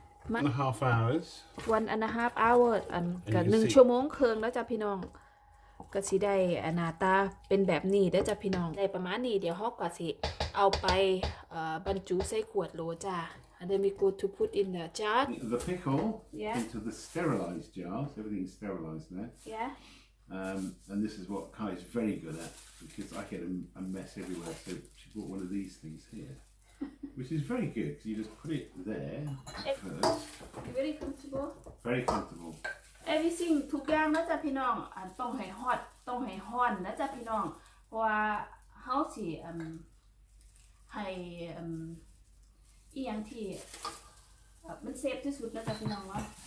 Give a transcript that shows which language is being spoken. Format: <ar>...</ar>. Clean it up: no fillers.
<en>1.5 hours. 1.5 hour</en> <th>ก็1 ชั่วโมงครึ่งแล้วจ้ะพี่น้องก็สิได้หน้าตาเป็นแบบนี้ได้จ้ะพี่น้องได้ประมาณนี้เดี๋ยวเฮาก็สิเอาไปบรรจุใส่ขวดโหลจ้า</th> <en>and then we go to put in the jar The pickle Yeah. into the sterilised jars. Everything's sterilised there. yeah And this is what Kai's very good at, because I get a mess everywhere. So she bought one of these things here, which is very good because you just put it there first. very comfortable Very comfortable.</en> <th>everything ทุกอย่างนะจ๊ะพี่น้องต้องให้ฮอตต้องให้ฮ้อนนะจ๊ะพี่น้องเพราะว่าเฮาสิให้อีหยังที่มันเซฟที่สุดนะจ๊ะพี่น้องเนาะ</th>